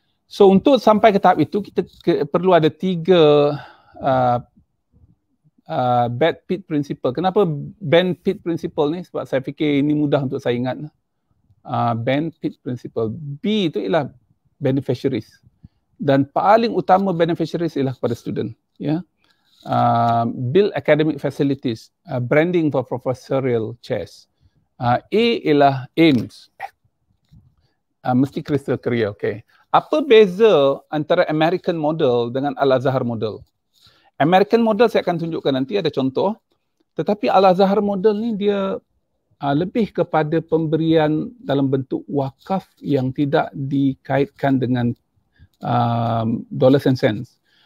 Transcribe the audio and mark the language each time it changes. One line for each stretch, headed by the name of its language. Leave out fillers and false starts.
Malay: So untuk sampai ke tahap itu, kita perlu ada 3 bad Pitt principle. Kenapa Ben Pitt principle ni? Sebab saya fikir ini mudah untuk saya ingat.
English: Ben Pitt principle.
Malay: B itu ialah beneficiaries, dan paling utama beneficiaries ialah kepada student. Ya.
English: Build academic facilities, branding for professorial chairs.
Malay: A ialah aims, mesti
English: crystal clear.
Malay: Okay. Apa beza antara American model dengan Al-Azhar model? American model saya akan tunjukkan nanti, ada contoh. Tetapi Al-Azhar model ni dia lebih kepada pemberian dalam bentuk wakaf yang tidak dikaitkan dengan
English: dollars and cents.